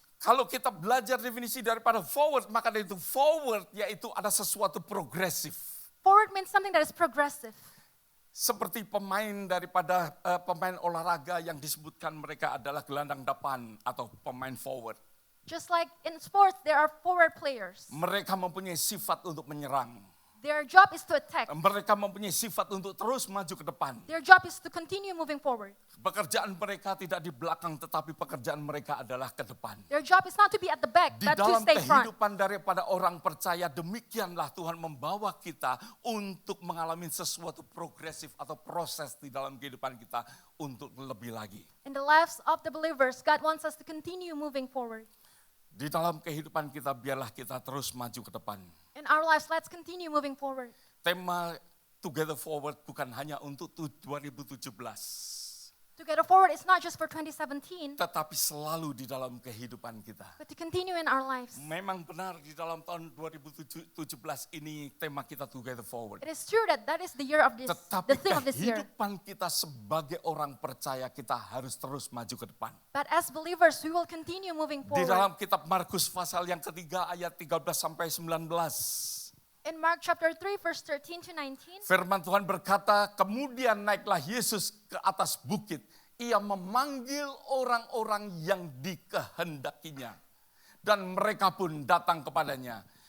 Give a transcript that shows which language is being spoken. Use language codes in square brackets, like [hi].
[id] Kalau kita belajar definisi daripada forward, maka dari itu forward yaitu ada sesuatu progresif. [en] Forward means something that is progressive. [id] Seperti pemain daripada pemain olahraga yang disebutkan mereka adalah gelandang depan atau pemain forward. [en] Just like in sports, there are forward players. [id] Mereka mempunyai sifat untuk menyerang. [en] Their job is to attack. [id] Mereka mempunyai sifat untuk terus maju ke depan. [en] Their job is to continue moving forward. [id] Pekerjaan mereka tidak di belakang, tetapi pekerjaan mereka adalah ke depan. [en] Their job is not to be at the back, [id] Di [en] but to [id] dalam [en] stay front. [id] kehidupan daripada orang percaya, demikianlah Tuhan membawa kita untuk mengalami sesuatu progresif atau proses di dalam kehidupan kita untuk lebih lagi. [en] In the lives of the believers, God wants us to continue moving forward. [id] Di dalam kehidupan kita, biarlah kita terus maju ke depan. [en] In our lives, let's continue moving forward. [id] Tema Together Forward bukan hanya untuk 2017. [en] Together forward is not just for 2017, [id] Tetapi selalu di dalam kehidupan kita. [en] but to continue in our lives. [id] Memang benar di dalam tahun 2017 ini tema kita Together Forward. [en] It is true that that is the year of this, [id] Tetapi [en] the theme of this year. [id] kehidupan kita sebagai orang percaya kita harus terus maju ke depan. [en] But as believers, we will continue moving [id] Di dalam kitab Markus pasal yang ketiga ayat 13 sampai 19. [en] In Mark chapter 3, verse 13 to 19, [id] Firman Tuhan berkata, kemudian naiklah Yesus ke atas bukit. Ia memanggil orang-orang yang dikehendakinya. Dan mereka pun datang kepadanya.